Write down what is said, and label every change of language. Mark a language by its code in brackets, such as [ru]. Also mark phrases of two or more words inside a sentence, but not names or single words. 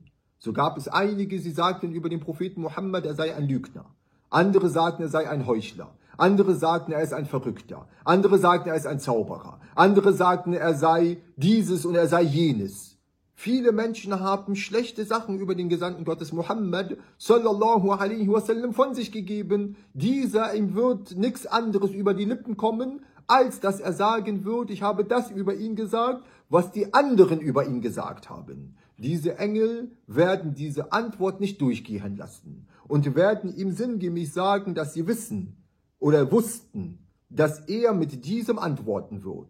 [de] So gab es einige, sie sagten über den Propheten Mohammed, er sei ein Lügner. Andere sagten, er sei ein Heuchler. Andere sagten, er ist ein Verrückter. Andere sagten, er ist ein Zauberer. Andere sagten, er sei dieses und er sei jenes. Viele Menschen haben schlechte Sachen über den Gesandten Gottes Mohammed [ar] صلى الله عليه وسلم [de] von sich gegeben. Ihm wird nichts anderes über die Lippen kommen, als dass er sagen wird: Ich habe das über ihn gesagt, was die anderen über ihn gesagt haben. Diese Engel werden diese Antwort nicht durchgehen lassen und werden ihm sinngemäß sagen, dass sie wissen oder wussten, dass er mit diesem antworten wird.